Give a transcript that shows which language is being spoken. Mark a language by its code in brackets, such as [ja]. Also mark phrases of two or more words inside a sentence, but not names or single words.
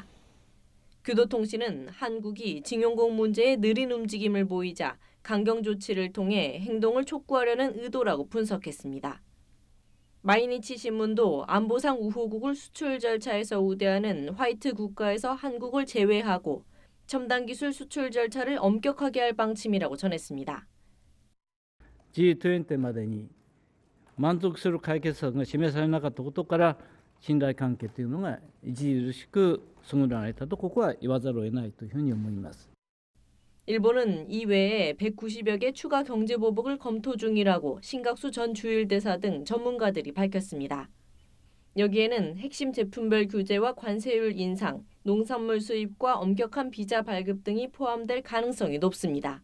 [ko] 교도통신은 한국이 징용공 문제에 느린 움직임을 보이자 강경 조치를 통해 행동을 촉구하려는 의도라고 분석했습니다. 마이니치 신문도 안보상 우호국을 수출 절차에서 우대하는 화이트 국가에서 한국을 제외하고 첨단 기술 수출 절차를 엄격하게 할 방침이라고 전했습니다. [ja] G20 までに満足する解決策が示されなかったことから信頼関係というのが著しく損なわれたとここは言わざるを得ないというふうに思います。 [ko] 일본은 이외에 190여 개 추가 경제 보복을 검토 중이라고 신각수 전 주일대사 등 전문가들이 밝혔습니다. 여기에는 핵심 제품별 규제와 관세율 인상, 농산물 수입과 엄격한 비자 발급 등이 포함될 가능성이 높습니다.